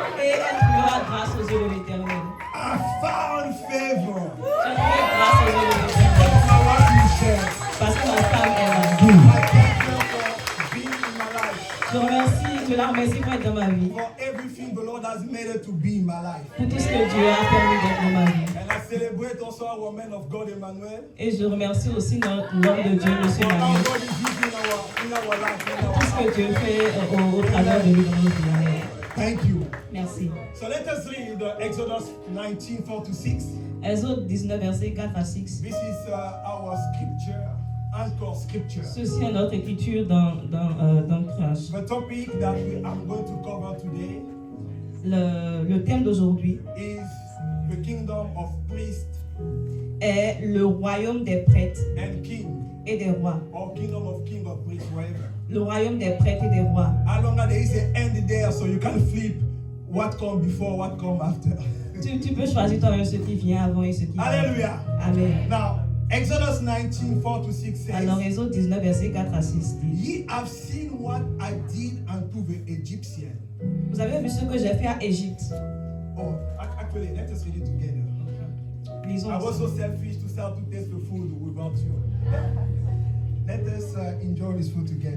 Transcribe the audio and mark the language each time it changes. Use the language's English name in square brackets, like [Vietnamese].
[French] Et elle trouvera grâce aux yeux de l'Éternel. [English] I found favor. [French] J'ai trouvé grâce aux yeux de l'Éternel. [English] That's my wife you said. [French] Parce que ma femme est là. [English] I thank you for being in my life. [French] Je la remercie pour être dans ma vie. [English] For everything the Lord has made it to be in my life. [French] Pour tout ce que Dieu a permis d'être dans ma vie. [English] And I celebrate also our man of God, Emmanuel. [French] Et je remercie aussi l'homme de Dieu, M. [English] For how [French] Manuel. [English] God is using in our life, in [French] Tout ce [English] our [French] que Dieu fait au travers de lui dans nos vies. [English] Thank you. [French] Merci. [English] So let us read Exodus 19:4-6. [French] Exode 19, verset 4 à 6. [English] This is our scripture, anchor scripture. [French] Ceci est notre écriture d'ancrage. [English] The topic that I'm going to cover today [French] Le thème d'aujourd'hui [English] is the kingdom of priests [French] est le royaume des prêtres [English] and king, [French] et des rois. [English] or kingdom of king or priest, whatever. [French] Le royaume des prêtres et des rois. [English] How long there is an end there, so you can flip what come before, what come after. [French] Tu peux choisir toi-même ce qui vient avant et ce qui vient. [English] Hallelujah. Amen. Now, Exodus 19:4-6 says, [French] Alors, Exode 19, verset 4 à 6 dit: [English] "Ye have seen what I did unto the Egyptians." [French] Vous avez vu ce que j'ai fait à Égypte. [English] Oh, actually, let us read it together. [French] Lisons. [English] I was so selfish to start to taste the food without you. Let us enjoy this food together.